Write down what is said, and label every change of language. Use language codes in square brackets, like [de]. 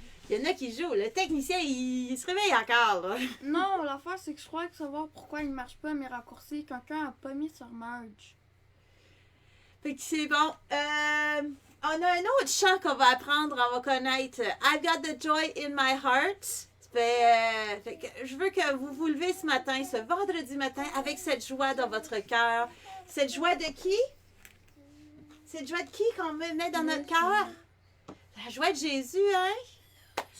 [fr] Il y en a qui jouent. Le technicien, il se réveille encore. Là. Non, l'affaire, c'est que je crois que savoir pourquoi il ne marche pas mes raccourcis. Quelqu'un a pas mis sur merge. Fait que c'est bon. On a un autre chant qu'on va apprendre, on va connaître. [en] I've got the joy in my heart. [fr] Fait que je veux que vous vous levez ce matin, ce vendredi matin, avec cette joie dans votre cœur. Cette joie de qui? Cette joie de qui qu'on met dans notre cœur? La joie de Jésus, hein?